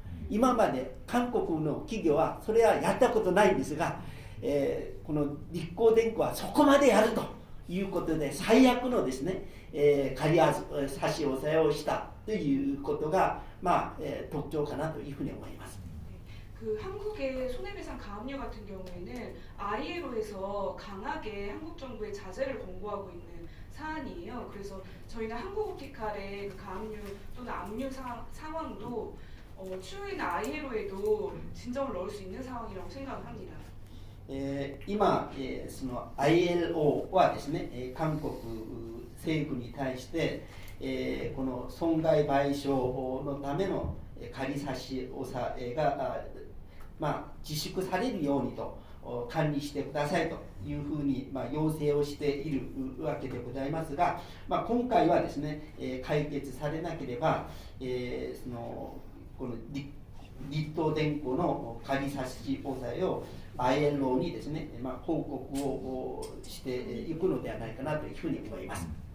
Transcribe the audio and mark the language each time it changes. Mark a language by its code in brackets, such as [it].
[ja] 今まで韓国の企業はそれはやったことないんですが、この日光電工はそこまでやるということで最悪のですね、仮差し押さえをしたということが、特徴かなというふうに思います。 [ko] 그 한국의 손해배상 가압류 같은 경우에는 ILO에서 강하게 한국 정부에 자제를 권고하고 있는 사안이에요. 그래서 저희는 한국옵티칼의 가압류 또는 압류 상황도 추후에는 ILO에도 진정을 넣을 수 있는 상황이라고 생각을 합니다. [ja] 今、その ILO はですね、韓国政府に対して、この損害賠償のための仮差し押さえが自粛されるようにと管理してくださいというふうに要請をしているわけでございますが、今回はですね、解決されなければ、そのこの日東電工の仮差し押さえを ILO にですね、報告をしていくのではないかなというふうに思います。